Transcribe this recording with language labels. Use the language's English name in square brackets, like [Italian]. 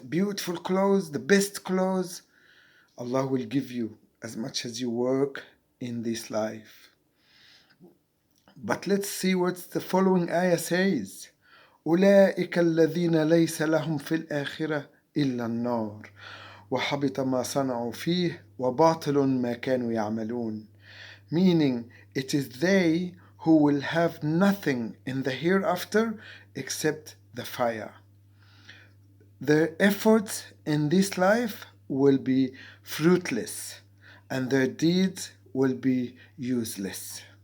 [English] Beautiful clothes, the best clothes. Allah will give you as much as you work in this life. But let's see what the following ayah says. [Arabic] أولئك الذين ليس لهم في الآخرة إلا النار وحبط ما صنعوا فيه وباطل ما كانوا يعملون. [English] Meaning, it is they who will have nothing in the hereafter except the fire. Their efforts in this life will be fruitless and their deeds will be useless.